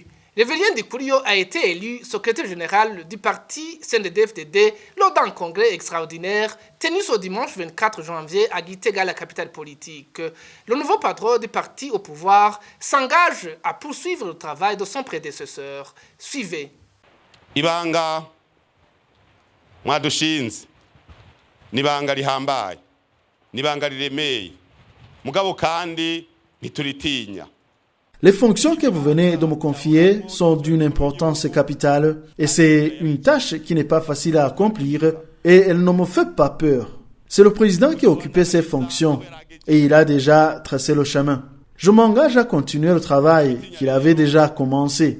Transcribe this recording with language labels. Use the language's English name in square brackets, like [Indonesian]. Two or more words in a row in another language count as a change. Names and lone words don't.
[French] Révérien Ndikurio a été élu secrétaire général du parti CNDD-FDD lors d'un congrès extraordinaire tenu ce dimanche 24 janvier à Gitega, la capitale politique. Le nouveau patron du parti au pouvoir s'engage à poursuivre le travail de son prédécesseur. Suivez. [Rundi] Ibanga mwadushinze nibanga rihambaye nibanga riremeye mugabo kandi ntituritinya. [French] Les fonctions que vous venez de me confier sont d'une importance capitale et c'est une tâche qui n'est pas facile à accomplir et elle ne me fait pas peur. C'est le président qui a occupé ces fonctions et il a déjà tracé le chemin. Je m'engage à continuer le travail qu'il avait déjà commencé.